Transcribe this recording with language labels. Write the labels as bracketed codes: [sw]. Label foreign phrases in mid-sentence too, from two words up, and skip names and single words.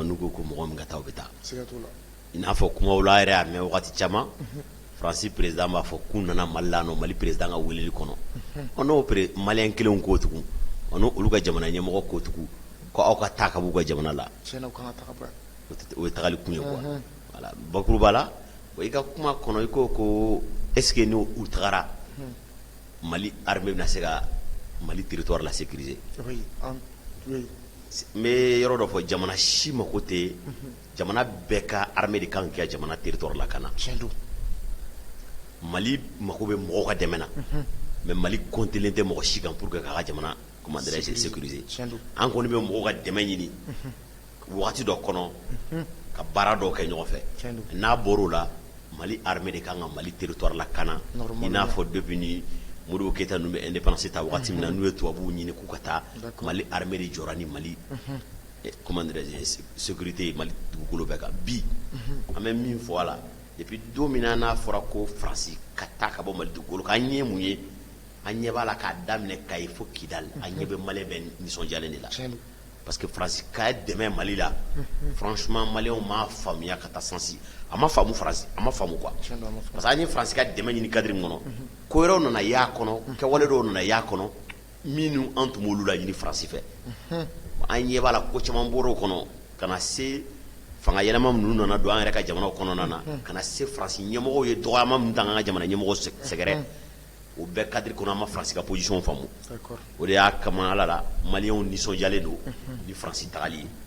[bm] n'u ko ko mɔgɔ min ka taa o bɛ taa i n'a fɔ kumaw la yɛrɛ a mɛn wagati caman Faransi président b'a fɔ k'u nana Mali la Mali président ka weleli kɔnɔ n'o maliyɛn kelenw k'o tugun olu ka jamana ɲɛmɔgɔ k'o tugun ko aw ka taa ka b'u ka jamana la o ye tagali kun ye [fr] quoi voilà [bm] bakuruba la i ka kuma kɔnɔ i ko [fr] est-ce que [bm] n'u tagara Mali armée bɛna se ka Mali territoire la sécuriser n bɛ yɔrɔ dɔ fɔ jamana si mako tɛ jamana bɛɛ ka armée de kan kɛ jamana territoire la ka na Mali mako bɛ mɔgɔw ka dɛmɛ na mais Mali comptelen tɛ mɔgɔ si kan [fr] pour que [bm] k'a ka jamana [fr] comment dirais-je [bm] sécuriser an kɔni bɛ mɔgɔw ka dɛmɛ ɲini wagati dɔ kɔnɔ ka baara dɔw kɛ ɲɔgɔn fɛ n'a bɔr'o la Mali armée de kan ka Mali territoire la ka na i n'a fɔ depuis ni Modibo Keyita ninnu bɛ indépendance ta wagati min na n'u ye tubabuw ɲini k'u ka taa Mali armée de jɔra ni Mali [fr] comment dirais-je [bm] sécurité Mali dugukolo bɛɛ kan bi an bɛ min fɔ a la [fr] et puis [bm] don min na n'a fɔra ko Faransi ka taa ka bɔ Mali dugukolo kan an ɲɛ mun ye an ɲɛ b'a la k'a daminɛ Kayi fo Kidali an ɲɛ bɛ maliyɛn bɛɛ nisɔndiyalen de la [fr] parce que [bm] Faransi ka dɛmɛ Mali la franchement maliyɛnw m'a faamuya ka taa sansi a ma faamu Faransi a ma faamu quoi [fr] parce que [bm] an ye Faransi ka dɛmɛ ɲini cadre min kɔnɔ ko wɛrɛw nana y'a kɔnɔ kɛwale dɔw nana y'a kɔnɔ minnu an tun b'olu laɲini faransi fɛ an ɲɛ b'a la ko caman bɔr'o kɔnɔ ka na se fanga yɛlɛma minnu nana don an yɛrɛ ka jamanaw kɔnɔna na ka na se faransi ɲɛmɔgɔw ye dɔgɔyama min ta an ka jamana ɲɛmɔgɔ sɛgɛrɛ o bɛɛ cadre kɔnɔ an ma faransi ka position faamu o de y'a kama ala la maliyɛnw nisɔndiyalen don ni faransi tagali